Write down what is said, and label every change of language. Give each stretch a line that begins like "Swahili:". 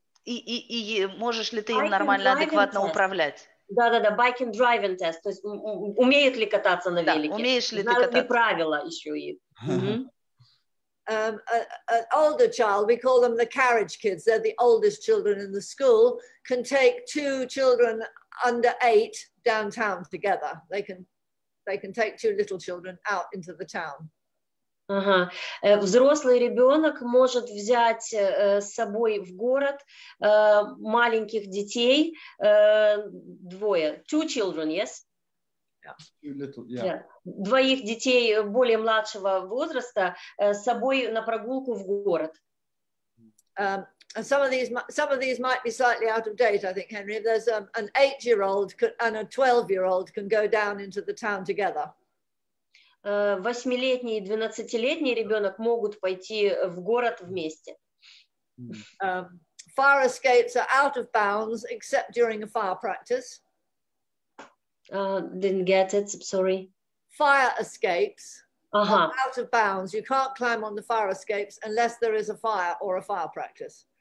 Russian: И можешь ли ты им нормально, адекватно управлять? Да-да-да,
English: bike and driving test,
Russian: то есть умеет ли кататься на велике, умеешь ли ты знают ли кататься? правила еще и.
English: An older child, we call them the carriage kids, they're the oldest children in the school, can take 2 children under 8 downtown together. They can take 2 little children out into the town. Ага.
Russian: Взрослый ребенок может взять с собой в город маленьких детей,
English: 2 children, yes? Yeah.
Russian: 2 детей более младшего возраста с собой на прогулку в город.
English: And some of these might be slightly out of date, I think, Henry. There's an 8-year-old and a 12-year-old can go down into the town together.
Russian: 8-летний и 12-летний ребенок могут пойти в город вместе.
English: Fire escapes are out of bounds except during a fire practice. Didn't get it, sorry. Fire escapes are out of bounds. You can't climb on the fire escapes unless there is a fire or a fire practice.